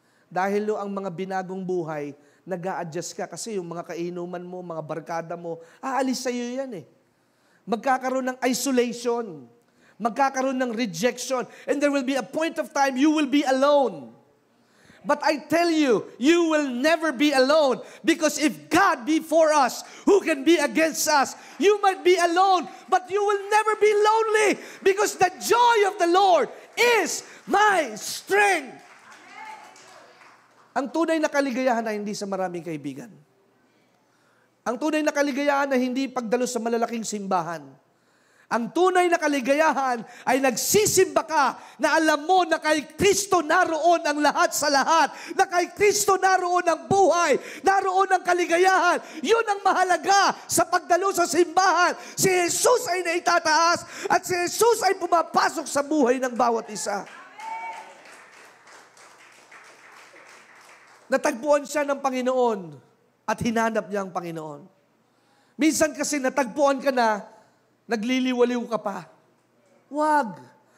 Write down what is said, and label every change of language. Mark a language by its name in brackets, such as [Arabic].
[Filipino] Dahil ang mga binagong buhay, nag-a-adjust ka kasi yung mga kainuman mo, mga barkada mo, aalis sa'yo yan eh. Magkakaroon ng isolation. Magkakaroon ng rejection. [English] And there will be a point of time you will be alone. But I tell you, you will never be alone. Because if God be for us, who can be against us? You might be alone, but you will never be lonely. Because the joy of the Lord is my strength. [Filipino] Ang tunay na kaligayahan ay hindi sa maraming kaibigan. Ang tunay na kaligayahan ay hindi pagdalo sa malalaking simbahan. Ang tunay na kaligayahan ay nagsisimba ka na alam mo na kay Kristo naroon ang lahat sa lahat, na kay Kristo naroon ang buhay, naroon ang kaligayahan. Yun ang mahalaga sa pagdalo sa simbahan. Si Jesus ay naitataas at si Jesus ay pumapasok sa buhay ng bawat isa. Natagpuan siya ng Panginoon at hinanap niya ang Panginoon. Minsan kasi natagpuan ka na, nagliliwaliw ka pa. Wag.